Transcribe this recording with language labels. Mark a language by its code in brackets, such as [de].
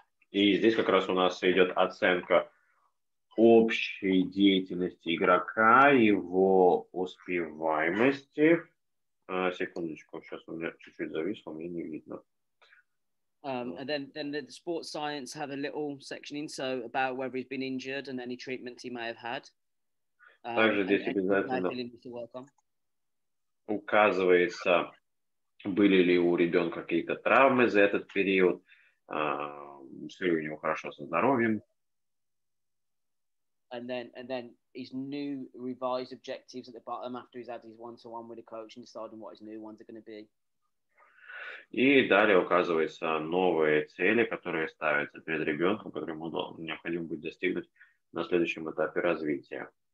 [ru] И здесь как раз у нас идет оценка общей деятельности игрока, его успеваемости. Секундочку, сейчас у меня чуть-чуть зависло, мне не видно. [en] And then the sports science have a little section in, so about whether he's been injured and any treatment he may have had. [ru] Также здесь обязательно указывается, были ли у ребенка какие-то травмы за этот период, все ли у него хорошо со здоровьем. [en] and then his new revised objectives at the bottom after he's had his one-to-one with the coach and deciding what his new ones are going to be. [ru] И далее указываются новые цели, которые ставятся перед ребенком, которые ему необходимо будет достигнуть на следующем этапе развития.